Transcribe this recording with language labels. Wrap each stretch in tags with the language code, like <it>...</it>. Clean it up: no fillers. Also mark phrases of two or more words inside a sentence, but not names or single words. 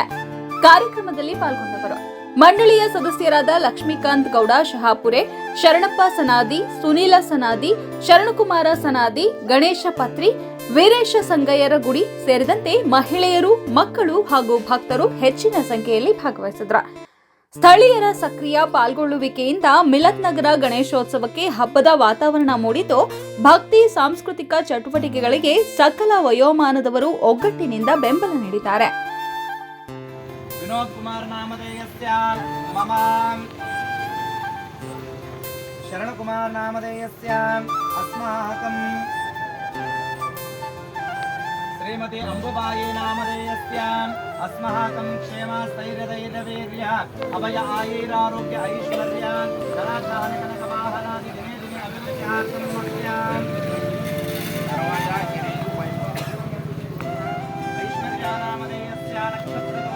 <kn>ಕಾರ್ಯಕ್ರಮದಲ್ಲಿ ಪಾಲ್ಗೊಂಡವರು ಮಂಡಳಿಯ ಸದಸ್ಯರಾದ ಲಕ್ಷ್ಮೀಕಾಂತ್ ಗೌಡ ಶಹಾಪುರೆ, ಶರಣಪ್ಪ ಸನಾದಿ, ಸುನೀಲ ಸನಾದಿ, ಶರಣಕುಮಾರ ಸನಾದಿ, ಗಣೇಶ ಪತ್ರಿ, ವೀರೇಶ ಸಂಗಯ್ಯರ ಗುಡಿ ಸೇರಿದಂತೆ ಮಹಿಳೆಯರು, ಮಕ್ಕಳು ಹಾಗೂ ಭಕ್ತರು ಹೆಚ್ಚಿನ ಸಂಖ್ಯೆಯಲ್ಲಿ ಭಾಗವಹಿಸಿದ್ರು. ಸ್ಥಳೀಯರ ಸಕ್ರಿಯ ಪಾಲ್ಗೊಳ್ಳುವಿಕೆಯಿಂದ ಮಿಲತ್ ನಗರ ಗಣೇಶೋತ್ಸವಕ್ಕೆ ಹಬ್ಬದ ವಾತಾವರಣ ಮೂಡಿದ್ದು, ಭಕ್ತಿ ಸಾಂಸ್ಕೃತಿಕ ಚಟುವಟಿಕೆಗಳಿಗೆ ಸಕಲ ವಯೋಮಾನದವರು ಒಗ್ಗಟ್ಟಿನಿಂದ ಬೆಂಬಲ ನೀಡಿದ್ದಾರೆ.</kn> <sa>विनोद कुमार नामधेयस्य मम शरण कुमार नामधेयस्य अस्माकं श्रीमती अंबुबाई नामधेयस्य अस्माकं क्षेमस्थैर्यधैर्यवीर्य अभय आयुरारोग्य ऐश्वर्य धनाधान कनकवाहनादि दिने दिने अभिवृद्ध्यार्थं मुख्यम् ऐश्वर्या नामधेयस्य नक्षत्र</sa>